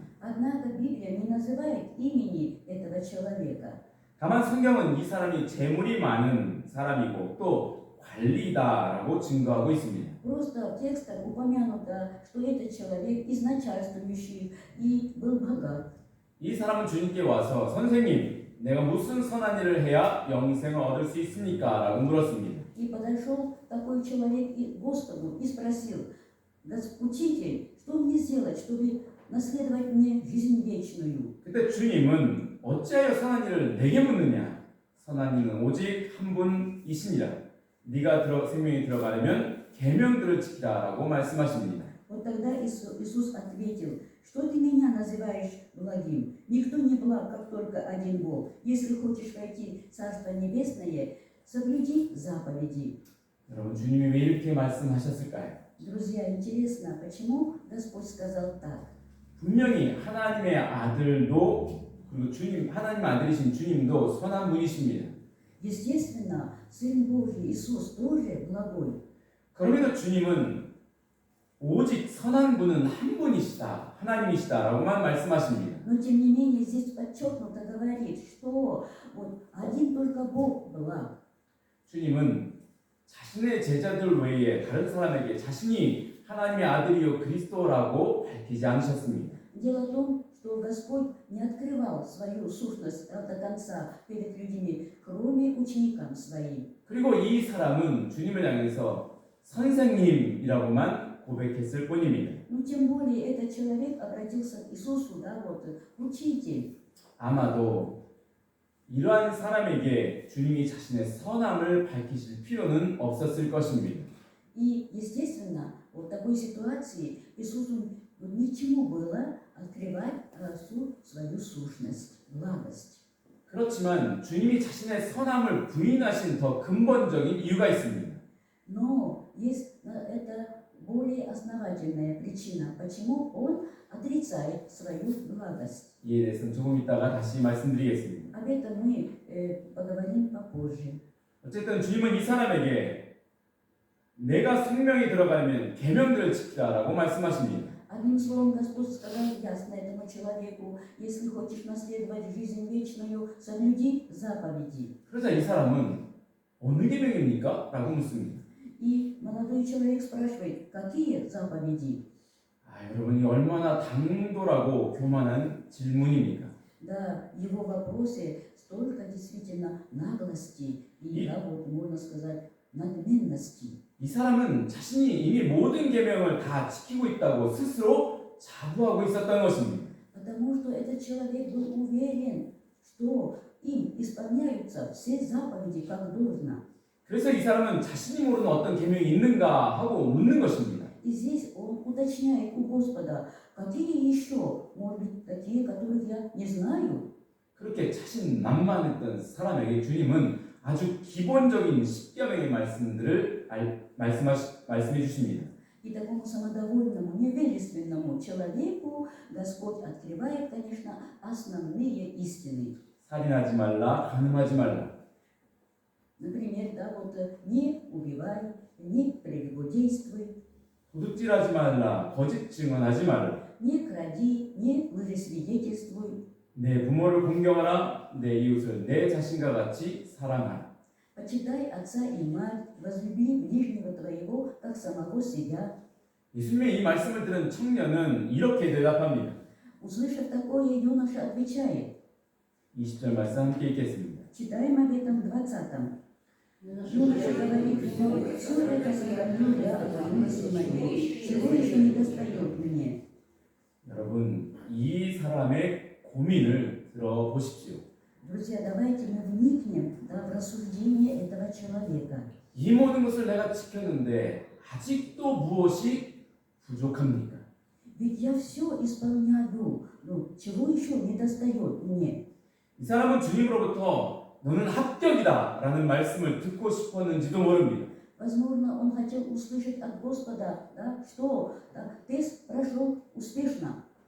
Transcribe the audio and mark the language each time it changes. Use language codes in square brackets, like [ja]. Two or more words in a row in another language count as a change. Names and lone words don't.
[ru] Однако Библия не называет имени этого человека. [ko] 다만 성경은 이 사람이 재물이 많은 사람이고 또 관리다라고 증거하고 있습니다. [ru] Просто в текстах упомянуто, что этот человек из начальствующих и был богат. [ko] 이 사람은 주님께 와서 선생님, 내가 무슨 선한 일을 해야 영생을 얻을 수 있습니까? 라고 물었습니다. [ru] И подошел такой человек к Господу и спросил: Учитель, что мне сделать, чтобы наследовать мне жизнь вечную? [ko] 그때 주님은 어찌하여 선한 일을 내게 묻느냐? 선한 이는 오직 한 분이시니라. 네가 생명에 들어가려면 계명들을 지키라라고 말씀하십니다. [ru] Вот тогда Иисус ответил: что ты меня называешь благим? Никто не благ, как только один Бог. Если хочешь войти в Царство Небесное, соблюди заповеди. [ko] 여러분, 주님이 왜 이렇게 말씀하셨을까요? [ru] Друзья, интересно, почему Господь сказал так? [ko] 분명히 하나님의 아들도 그리고 주님, 하나님 아들이신 주님도 선한 분이십니다. [ru] Естественно, Сын Божий Иисус тоже благой. [ko] 그럼에도 주님은 오직 선한 분은 한 분이시다, 하나님이시다라고만 말씀하십니다. [ru] Но тем не менее здесь подчеркнуто говорит, что вот один только Бог благ. [ko] 주님은 자신의 제자들 외에 다른 사람에게 자신이 하나님의 아들이요 그리스도라고 밝히지 않으셨습니다. [ru] Дело в том, что Господь не открывал свою сущность до конца перед людьми, кроме ученикам своим. [ko] 그리고 이 사람은 주님을 향해서 선생님이라고만 고백했을 뿐입니다. [ru] Ну, тем более этот человек обратился к Иисусу, да, вот, учитель. [ko] 아마도 이러한 사람에게 주님이 자신의 선함을 밝히실 필요는 없었을 것입니다. [ru] И, естественно, вот в такой ситуации Иисусу ничему было открывать всю свою сущность, благость. [ko] 그렇지만 주님이 자신의 선함을 부인하신 더 근본적인 이유가 있습니다. [ru] Но есть это более основательная причина, почему он отрицает свою благость. [ko] 이에 대해서는 조금 이따가 다시 말씀드리겠습니다. [ru] Об этом мы поговорим попозже. [ko] 어쨌든 주님은 이 사람에게 내가 생명에 들어가려면 계명들을 지키라라고 말씀하십니다. [ru] Одним словом, Господь сказал ясно этому человеку: если хочешь наследовать жизнь вечную, соблюди заповеди. [ko] 그러자 이 사람은 어느 계명입니까? 라고 묻습니다. [ru] И молодой человек спрашивает: какие заповеди? [ko] 여러분이 얼마나 당돌하고 교만한 질문입니까? [ru] Да, в его вопросе столько действительно наглости и, да, вот можно сказать, надменности. [ko] 이 사람은 자신이 이미 모든 계명을 다 지키고 있다고 스스로 자부하고 있었던 것입니다. [ru] Потому что этот человек был уверен, что им исполняются все заповеди как должно. [ko] 그래서 이 사람은 자신이 모르는 어떤 계명이 있는가 하고 묻는 것입니다. [ru] И здесь он уточняет у Господа: какие еще, может быть, такие, которых я не знаю? [ko] 그렇게 자신만만했던 사람에게 주님은 아주 기본적인 10계명의 말씀들을 말씀해 주십니다. [ru] И такому самодовольному, невежественному человеку Господь открывает, конечно, основные истины. [ko] 살인하지 말라, 간음하지 말라. [ru] Например, да, вот не убивай, не прелюбодействуй, [ko] 도둑질하지 말라, 거짓 증언하지 말라. [ru] не кради, не лжесвидетельствуй. [ko] 내 부모를 공경하라, 내 이웃을 내 자신과 같이 사랑하라. [ru] Почитай отца и мать, возлюби ближнего твоего, как самого себя. [ko] 예수님의 이 말씀을 들은 청년은 이렇게 대답합니다. [ru] Услышав такое, юноша отвечает. [ko] 20절 말씀 함께 읽겠습니다. [ru] Читаем об этом в 20-м. Юноша говорит: все это сохранил я от юности моей, чего еще не достает мне. [ko] 여러분, 이 사람의 고민을 들어보십시오. [ru] Друзья, давайте мы вникнем, да, в рассуждение этого человека. [ko] 이 모든 것을 내가 지켰는데 아직도 무엇이 부족합니까? [ru] Ведь я все исполняю, ну, чего еще не достает мне? [ko] 이 사람은 주님으로부터 너는 합격이다 라는 말씀을 듣고 싶었는지도 모릅니다. [ru] Возможно, он хотел услышать от Господа, да, что тест прошел успешно.